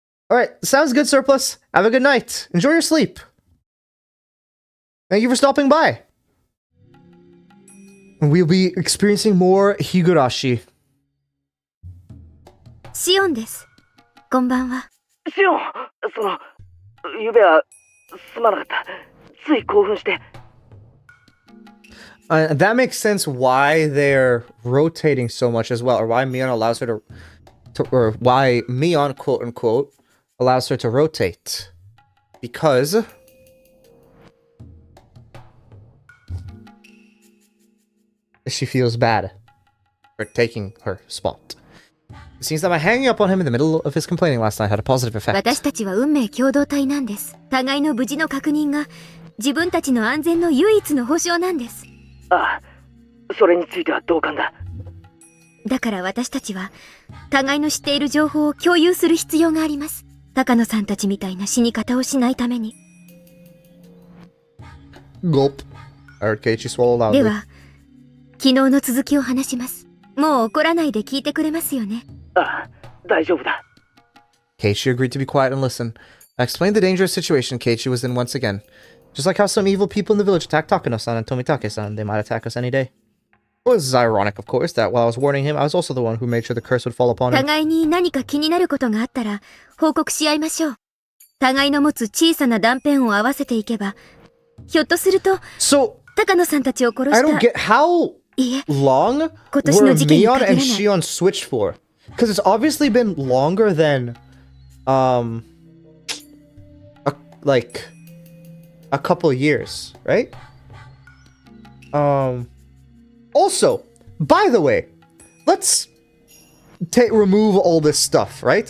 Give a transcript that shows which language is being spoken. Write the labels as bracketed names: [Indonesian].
[English] Alright, sounds good, Surplus. Have a good night. Enjoy your sleep. Thank you for stopping by. We'll be experiencing more Higurashi [Japanese] シオンです。こんばんは。シオン、ゆべは、すまなかった。つい興奮して。 [English] That makes sense why they're rotating so much as well, or why Mion allows her or why Mion, quote unquote, allows her to rotate. Because she feels bad for taking her spot. It seems that my hanging up on him in the middle of his complaining last night had a positive effect. [Japanese] 私たちは運命共同体なんです。互いの無事の確認が自分たちの安全の唯一の保証なんです。ああ、それについては同感だ。だから私たちは互いの知っている情報を共有する必要があります。高野さんたちみたいな死に方をしないために。 [English] Gulp. I heard Keiichi swallow loudly. [Japanese] では、昨日の続きを話します。もう怒らないで聞いてくれますよね。ああ、大丈夫だ。 [English] Keiichi agreed to be quiet and listen. I explained the dangerous situation Keiichi was in once again. Just like how some evil people in the village attacked Takano-san and Tomitake-san, they might attack us any day. It was ironic, of course, that while I was warning him, I was also the one who made sure the curse would fall upon him. [Japanese] 互いに何か気になることがあったら報告し合いましょう。互いの持つ小さな断片を合わせていけば、ひょっとすると、高野さんたちを殺した。 [English] I don't get how long were Mion and Shion switched for? Because it's obviously been longer than, like a couple years, right? Also, by the way, let's remove all this stuff, right?